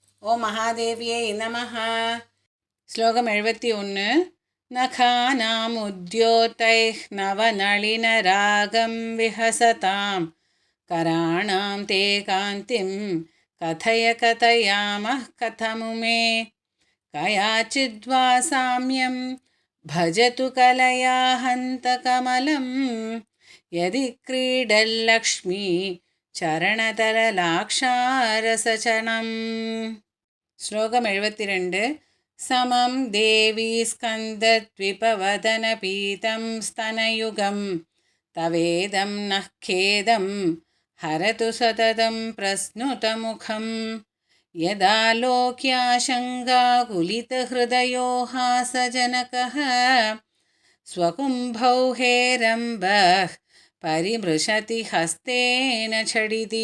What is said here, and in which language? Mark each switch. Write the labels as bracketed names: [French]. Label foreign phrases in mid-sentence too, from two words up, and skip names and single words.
[Sanskrit] ഓം മഹാദേവ്യൈ നമഃ. ശ്ലോകം 71. നഖാനാമുദ്യോതൈഃ നവനളിനരാഗം വിഹസതാം कराणां ते कान्तिं कथय कथयामः कथमुमे कयाचिद्वा साम्यं भजतु कलया हन्तकमलं यदि क्रीडल्लक्ष्मी चरणतरलाक्षारसचनं. [Malayalam] ശ്ലോകം 72. [Sanskrit] സമം ദേവീ സ്കന്ദദ്വിപവദനപീതം സ്തനയുഗം തവേദം നഃ ഖേദം ഹരതു സതതം പ്രസ്നുതമുഖം യദാലോക്യാശങ്കാകുലിതഹൃദയോ ഹാസജനകഃ സ്വകുംഭൗ ഹേരംബഃ പരിമൃശതി ഹസ്തേന ഛടിതി.